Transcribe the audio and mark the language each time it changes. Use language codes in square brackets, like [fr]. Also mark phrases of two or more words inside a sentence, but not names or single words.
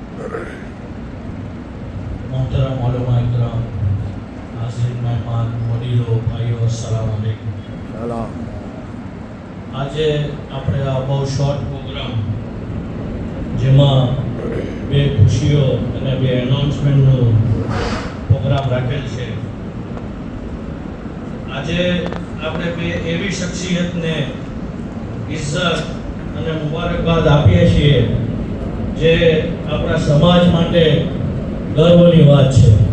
[hi] मोहतरम उलमा इकराम, नाज़रीन मेहमान, [gu] વડીલો, ભાઈઓ, [ar] السلام عليكم. [gu] સલામ. આજે આપણે આ બહુ શોર્ટ પ્રોગ્રામ જેમાં બે ખુશીઓ અને બે એનાઉન્સમેન્ટનો પ્રોગ્રામ રાખેલ છે. આજે આપણે બે એવી શખ્સિયતને ઇજ્જત અને મુબારકબાદ આપીએ છીએ જે આપણા સમાજ માટે ગર્વની વાત છે.